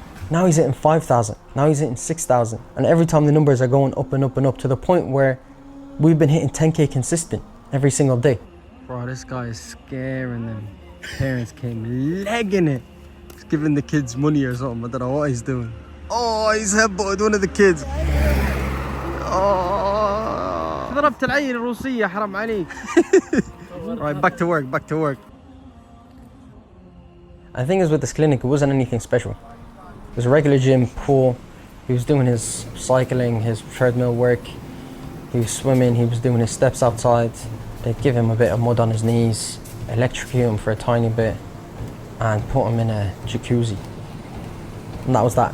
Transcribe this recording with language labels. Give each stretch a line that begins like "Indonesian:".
English: Now he's hitting 5,000. Now he's hitting 6,000. And every time the numbers are going up and up and up to the point where we've been hitting 10K consistent every single day. Bro, this guy is scaring them. Parents came legging it. He's giving the kids money or something. I don't know what he's doing. Oh, he's headbutted one of the kids. Oh.
Arabic: ضربت العين الروسية حرام عليك.
English: Right, back to work, back to work. The thing is with this clinic, it wasn't anything special. It was a regular gym, pool. He was doing his cycling, his treadmill work. He was swimming, he was doing his steps outside. They'd give him a bit of mud on his knees, electrocute him for a tiny bit, and put him in a jacuzzi. And that was that.